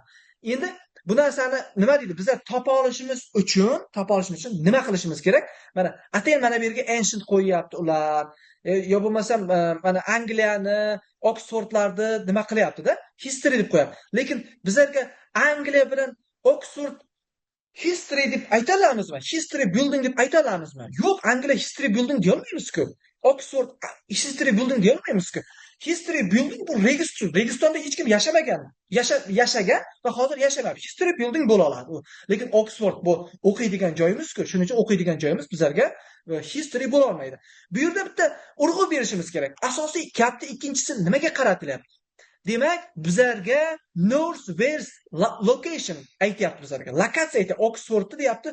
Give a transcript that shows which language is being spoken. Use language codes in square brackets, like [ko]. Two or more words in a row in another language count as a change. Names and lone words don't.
[uz] Endi bu narsani nima deydi? Bizlar topa olishimiz uchun nima qilishimiz kerak? Mana atayin mana bu yerga ancient qo'yyapti ular. Yo bo'lmasam mana Angliyani, Oxfordlarni nima qilyapti-da? History deb qo'yapti. Lekin bizlarga Angliya bilan Oxford history deb aytalamizmi? [en] History building [uz] deb aytalamizmi? Yo'q, Angliya [en] history building [uz] deyolmaymiz-ku. Oxford [en] history building [uz] deyolmaymiz-ku. [en] History building [uz] bu Registonda hech kim yashamagan. Yashagan va hozir yashamayapti. [en] History building [uz] bo'la oladi u. Lekin Oxford bu o'qiydigan joyimiz-ku. Shuning uchun o'qiydigan joyimiz bizlarga history bo'la olmaydi. Bu yerda bitta urg'u berishimiz kerak. Asosiy gapni ikkinchisi nimaga qaratilyapti? Demak, bizlarga North Wales location aytyapti bizlarga. Lokatsiya aytyapti. Oxfordni deyapti.